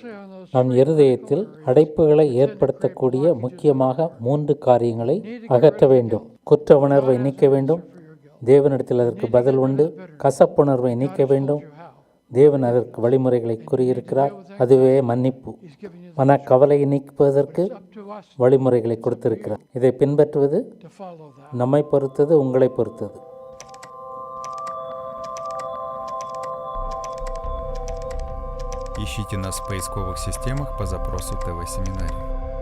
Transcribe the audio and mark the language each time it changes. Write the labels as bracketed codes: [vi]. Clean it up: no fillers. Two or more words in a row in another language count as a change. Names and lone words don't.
[ta] நம் இருதயத்தில் அடைப்புகளை ஏற்படுத்தக்கூடிய முக்கியமாக 3 காரியங்களை அகற்ற வேண்டும். குற்ற உணர்வை நீக்க வேண்டும். தேவனிடத்தில் அதற்கு பதில் உண்டு. கசப்புணர்வை நீக்க வேண்டும். தேவன் அதற்கு வழிமுறைகளை கூறியிருக்கிறார். அதுவே மன்னிப்பு. மனக்கவலையை நீக்குவதற்கு us வழிமுறைகளை கொடுத்திருக்கிறார். இதை பின்பற்றுவது [en] to follow that. [ta] நம்மை பொறுத்தது, உங்களை பொறுத்தது. [ru] Ищите нас в поисковых системах по запросу ТВ-семинарий.